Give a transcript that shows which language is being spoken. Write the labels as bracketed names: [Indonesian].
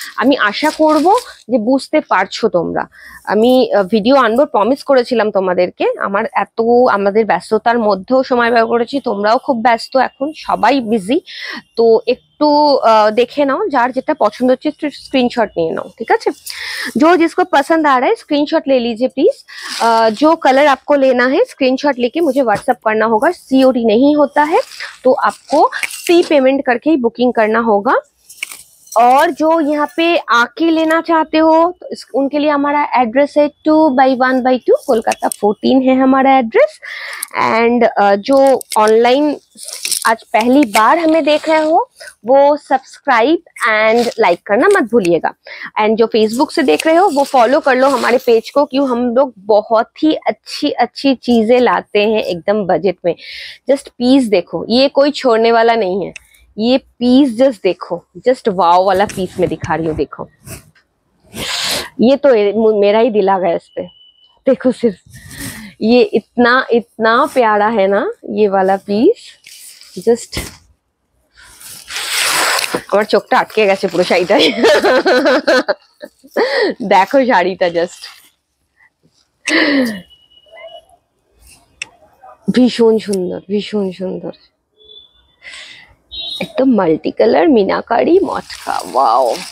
[Bangla] আমি আশা করব যে বুঝতে পারছো তোমরা, আমি ভিডিও আনবো প্রমিস করেছিলাম তোমাদেরকে, আমাদের ব্যস্ততার মধ্যেও সময় ব্যয় করেছি, তোমরাও খুব ব্যস্ত এখন, সবাই বিজি, তো একটু দেখে নাও, যার যেটা পছন্দ হচ্ছে একটু স্ক্রিনশট নিয়ে নাও, ঠিক আছে। [Hindi] जो जिसको पसंद आ रहा है स्क्रीनशॉट ले लीजिए प्लीज, जो कलर आपको लेना है स्क्रीनशॉट लेके मुझे व्हाट्सएप करना होगा, सीओडी नहीं होता है, तो आपको प्री पेमेंट करके ही बुकिंग करना होगा। और जो यहाँ पे आके लेना चाहते हो तो उनके लिए हमारा एड्रेस है 2/1/2 कोलकाता 14 है हमारा एड्रेस। एंड जो ऑनलाइन आज पहली बार हमें देख रहे हो वो सब्सक्राइब एंड लाइक करना मत भूलिएगा। एंड जो फेसबुक से देख रहे हो वो फॉलो कर लो हमारे पेज को, क्यों हम लोग बहुत ही अच्छी अच्छी चीजें लाते हैं एकदम बजट में। जस्ट पीस देखो, ये कोई छोड़ने वाला नहीं है। ये पीस जस्ट देखो, जस्ट वाव वाला पीस में दिखा रही हूँ। देखो ये तो मेरा ही दिल आ गया इस पे। देखो सिर्फ ये इतना इतना प्यारा है ना ये वाला पीस। [Bangla] जस्ट আমার চোখটা আটকে গেছে পুরো শাড়িটায়। দেখো শাড়িটা জাস্ট ভীষণ সুন্দর, ভীষণ সুন্দর, একদম মাল্টি কালার মিনাকারি মটকা। ওয়াও।